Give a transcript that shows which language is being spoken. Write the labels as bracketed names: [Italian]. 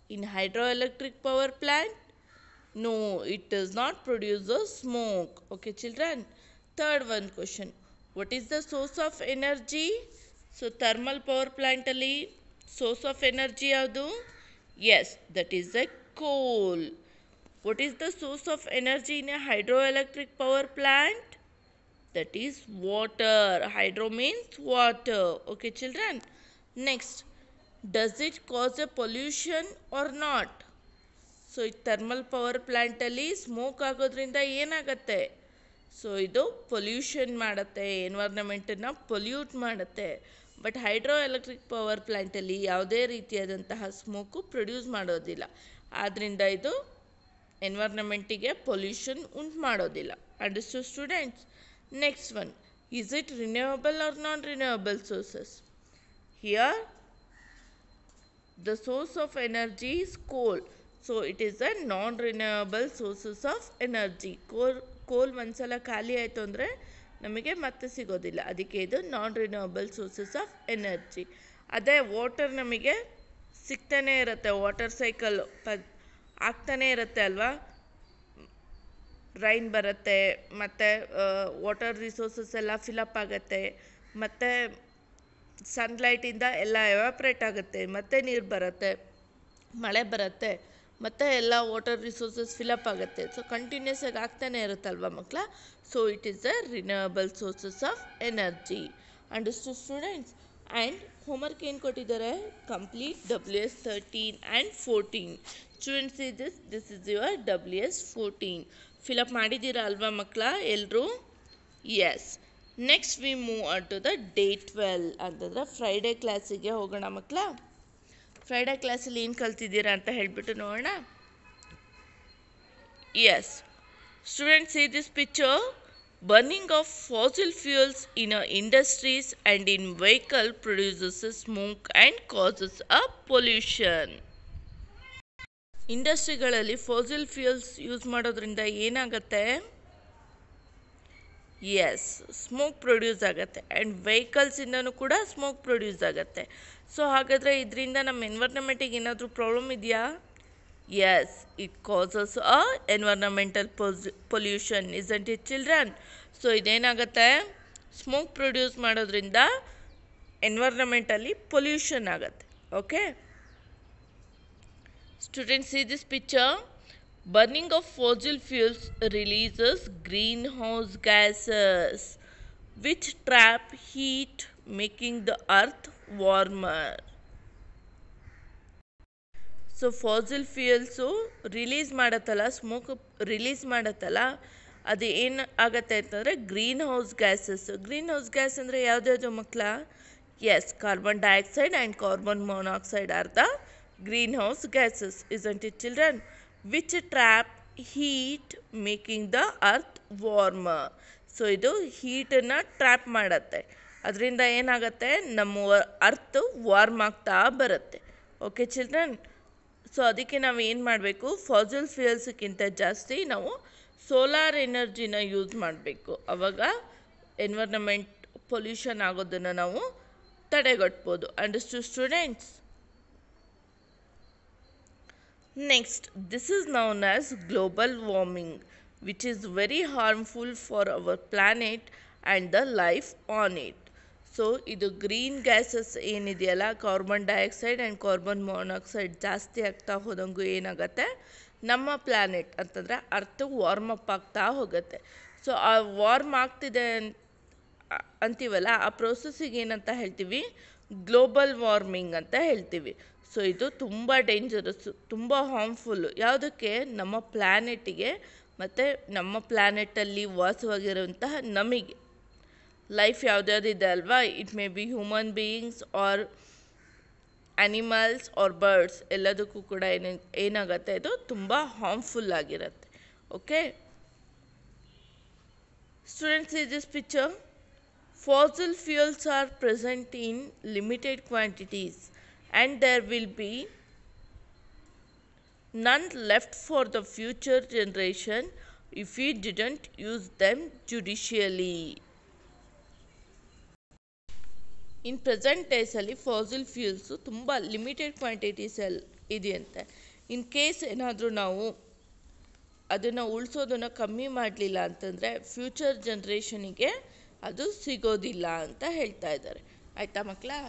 [English] In hydro electric power plant, no, it does not produce a smoke. Okay children. Third one question, what is the source of energy? [Kannada] So thermal power ಪ್ಲ್ಯಾಂಟಲ್ಲಿ source of energy ಯಾವುದು? [English] Yes, that is the coal. What is the source of energy in a hydroelectric power plant? That is water. Hydro means water. Okay children. Next, does it cause a pollution or not? [Kannada] So thermal power plant ಅಲ್ಲಿ smoke ಆಗೋದ್ರಿಂದ ಏನಾಗುತ್ತೆ? So ಇದು pollution ಮಾಡುತ್ತೆ, ಎನ್ವೈರ್ನಮೆಂಟನ್ನು pollute ಮಾಡುತ್ತೆ. But hydro electric power ಪ್ಲ್ಯಾಂಟಲ್ಲಿ ಯಾವುದೇ ರೀತಿಯಾದಂತಹ smoke produce ಮಾಡೋದಿಲ್ಲ. ಆದ್ದರಿಂದ ಇದು ಎನ್ವೈರ್ನಮೆಂಟಿಗೆ ಪೊಲ್ಯೂಷನ್ ಉಂಟು ಮಾಡೋದಿಲ್ಲ. [English] Understood students? Next one, is it renewable or non renewable sources? Here The source of energy is coal. So it is a non-renewable sources of energy. [Kannada] ಕೋಲ್ ಒಂದ್ಸಲ ಖಾಲಿ ಆಯಿತು ಅಂದರೆ ನಮಗೆ ಮತ್ತೆ ಸಿಗೋದಿಲ್ಲ, ಅದಕ್ಕೆ ಇದು ನಾನ್ ರಿನ್ಯೂವಬಲ್ ಸೋರ್ಸಸ್ ಆಫ್ ಎನರ್ಜಿ. ಅದೇ ವಾಟರ್ ನಮಗೆ ಸಿಗ್ತಾನೆ ಇರುತ್ತೆ, ವಾಟರ್ ಸೈಕಲ್ ಆಗ್ತಾನೆ ಇರುತ್ತೆ ಅಲ್ವಾ, ರೈನ್ ಬರುತ್ತೆ ಮತ್ತು ವಾಟರ್ ರಿಸೋರ್ಸಸ್ ಎಲ್ಲ ಫಿಲಪ್ ಆಗುತ್ತೆ, ಮತ್ತು ಸನ್ಲೈಟಿಂದ ಎಲ್ಲ ಎವಾಪ್ರೇಟ್ ಆಗುತ್ತೆ, ಮತ್ತೆ ನೀರು ಬರುತ್ತೆ, ಮಳೆ ಬರುತ್ತೆ, ಮತ್ತು ಎಲ್ಲ ವಾಟರ್ ರಿಸೋರ್ಸಸ್ ಫಿಲಪ್ ಆಗುತ್ತೆ. [English] so [Kannada] ಕಂಟಿನ್ಯೂಸ್ ಆಗಿ ಆಗ್ತಾನೆ ಇರುತ್ತಲ್ವ ಮಕ್ಕಳ. [English] So it is a renewable sources of energy. Understood students? [Kannada] And homework ಏನು ಕೊಟ್ಟಿದ್ದಾರೆ? [English] Complete WS13 and 14. Students this is your WS14. [Kannada] Fill up ಮಾಡಿದ್ದೀರಾ ಅಲ್ವಾ ಮಕ್ಕಳ ಎಲ್ಲರೂ? S. [English] next we move on to the day 12 [Kannada] ಅಂತಂದ್ರೆ ಫ್ರೈಡೇ ಕ್ಲಾಸಿಗೆ ಹೋಗೋಣ ಮಕ್ಕಳ. ಫ್ರೈಡೇ ಕ್ಲಾಸಲ್ಲಿ ಏನು ಕಲ್ತಿದ್ದೀರಾ ಅಂತ ಹೇಳಿಬಿಟ್ಟು ನೋಡೋಣ. [English] Yes students, see this picture. Burning of fossil fuels in industries and in vehicle produces smoke and causes a pollution. [Kannada] ಇಂಡಸ್ಟ್ರಿಗಳಲ್ಲಿ fossil fuels use ಮಾಡೋದ್ರಿಂದ ಏನಾಗುತ್ತೆ? ಎಸ್, ಸ್ಮೋಕ್ ಪ್ರೊಡ್ಯೂಸ್ ಆಗುತ್ತೆ. ಆ್ಯಂಡ್ ವೆಹಿಕಲ್ಸಿಂದನೂ ಕೂಡ ಸ್ಮೋಕ್ ಪ್ರೊಡ್ಯೂಸ್ ಆಗುತ್ತೆ. ಸೊ ಹಾಗಾದರೆ ಇದರಿಂದ ನಮ್ಮ ಎನ್ವೈರ್ನಮೆಂಟಿಗೆ ಏನಾದರೂ ಪ್ರಾಬ್ಲಮ್ ಇದೆಯಾ? [English] Yes, it causes a environmental pollution, isn't it children? So [Kannada] ಇದೇನಾಗುತ್ತೆ? Smoke produce ಮಾಡೋದ್ರಿಂದ ಎನ್ವೈರ್ನಮೆಂಟಲ್ಲಿ ಪೊಲ್ಯೂಷನ್ ಆಗುತ್ತೆ. [English] Okay students, see this picture. Burning of fossil fuels releases greenhouse gases which trap heat, making the earth warmer. [Kannada] So fossil ಫ್ಯೂಯಲ್ಸು release ಮಾಡತ್ತಲ್ಲ, smoke release ಮಾಡತ್ತಲ್ಲ, ಅದು ಏನು ಆಗತ್ತೆ ಅಂತಂದರೆ green house gases. [English] greenhouse gas [Kannada] ಅಂದರೆ ಯಾವುದ್ಯಾವುದು ಮಕ್ಕಳ? [English] Yes, carbon dioxide and carbon monoxide are the greenhouse gases, isn't it children? Which trap heat, making the earth warmer. [Kannada] So ಇದು ಹೀಟನ್ನು trap ಮಾಡುತ್ತೆ, ಅದರಿಂದ ಏನಾಗುತ್ತೆ? ನಮ್ಮ ಅರ್ತ್ ವಾರ್ಮ್ ಆಗ್ತಾ ಬರುತ್ತೆ. [English] Okay children? [Kannada] ಸೊ ಅದಕ್ಕೆ ನಾವು ಏನು ಮಾಡಬೇಕು? ಫಾಸಿಲ್ ಫ್ಯೂಯಲ್ಸ್ಗಿಂತ ಜಾಸ್ತಿ ನಾವು ಸೋಲಾರ್ ಎನರ್ಜಿನ ಯೂಸ್ ಮಾಡಬೇಕು. ಆವಾಗ ಎನ್ವೈರ್ನಮೆಂಟ್ ಪೊಲ್ಯೂಷನ್ ಆಗೋದನ್ನು ನಾವು ತಡೆಗಟ್ಬೋದು. [English] Understood students? Next, this is known as global warming, which is very harmful for our planet and the life on it. [Kannada] So ಇದು ಗ್ರೀನ್ ಗ್ಯಾಸಸ್ ಏನಿದೆಯಲ್ಲ, carbon dioxide and carbon monoxide ಜಾಸ್ತಿ ಆಗ್ತಾ ಹೋದಂಗೂ ಏನಾಗುತ್ತೆ? ನಮ್ಮ planet ಅಂತಂದರೆ ಅರ್ತ್ ವಾರ್ಮ್ ಅಪ್ ಆಗ್ತಾ ಹೋಗುತ್ತೆ. So ಆ ವಾರ್ಮ್ ಆಗ್ತಿದೆ ಅಂತೀವಲ್ಲ, ಆ ಪ್ರೋಸೆಸ್ಸಿಗೆ ಏನಂತ ಹೇಳ್ತೀವಿ? ಗ್ಲೋಬಲ್ ವಾರ್ಮಿಂಗ್ ಅಂತ ಹೇಳ್ತೀವಿ. ಸೊ ಇದು ತುಂಬ ಡೇಂಜರಸ್ಸು, ತುಂಬ ಹಾರ್ಮ್ಫುಲ್ಲು. ಯಾವುದಕ್ಕೆ? ನಮ್ಮ ಪ್ಲ್ಯಾನೆಟ್ಟಿಗೆ ಮತ್ತು ನಮ್ಮ ಪ್ಲ್ಯಾನೆಟಲ್ಲಿ ವಾಸವಾಗಿರುವಂತಹ ನಮಗೆ. ಲೈಫ್ ಯಾವುದ್ಯಾವುದಿದೆ ಅಲ್ವಾ, [English] it may be human beings or animals or birds, [Kannada] ಎಲ್ಲದಕ್ಕೂ ಕೂಡ ಏನಾಗುತ್ತೆ? ಇದು ತುಂಬ ಹಾರ್ಮ್ಫುಲ್ ಆಗಿರುತ್ತೆ. [English] Okay students, see this picture. Fossil fuels are present in limited quantities and there will be none left for the future generation if we didn't use them judiciously. [Kannada] In present ಡೇಸಲ್ಲಿ fossil ಫ್ಯೂಲ್ಸು ತುಂಬ limited ಕ್ವಾಂಟಿಟೀಸಲ್ಲಿ ಇದೆಯಂತೆ. In case ಏನಾದರೂ ನಾವು ಅದನ್ನು ಉಳಿಸೋದನ್ನು ಕಮ್ಮಿ ಮಾಡಲಿಲ್ಲ ಅಂತಂದರೆ future ಜನ್ರೇಷನಿಗೆ ಅದು ಸಿಗೋದಿಲ್ಲ ಅಂತ ಹೇಳ್ತಾ ಇದ್ದಾರೆ. ಆಯಿತಾ ಮಕ್ಕಳ?